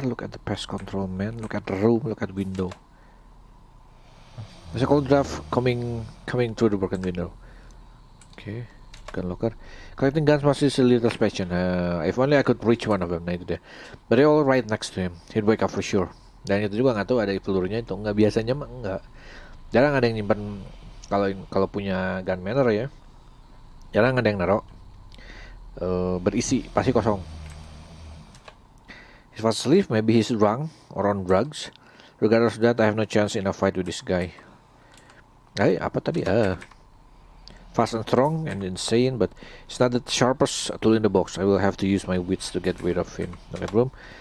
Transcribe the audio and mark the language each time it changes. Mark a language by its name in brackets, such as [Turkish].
[English] Look at the pest control man. Look at the room. Look at window. There's a cold draft coming through the broken window. Okay. Gun locker. Collecting guns must be a little special. If only I could reach one of them. [Indonesian] Nah itu deh. [English] But they're all right next to him. He'd wake up for sure. [Indonesian] Dan itu juga nggak tahu ada pelurunya itu nggak, biasanya mah nggak. Jarang ada yang nyimpan kalau punya gun manner ya. Jarang ada yang naruh berisi, pasti kosong. [English] He's fast asleep, maybe he's drunk or on drugs. Regardless of that, I have no chance in a fight with this guy. [Indonesian] Apa tadi? [English] Fast and strong and insane, but it's not the sharpest tool in the box. I will have to use my wits to get rid of him. Look at room.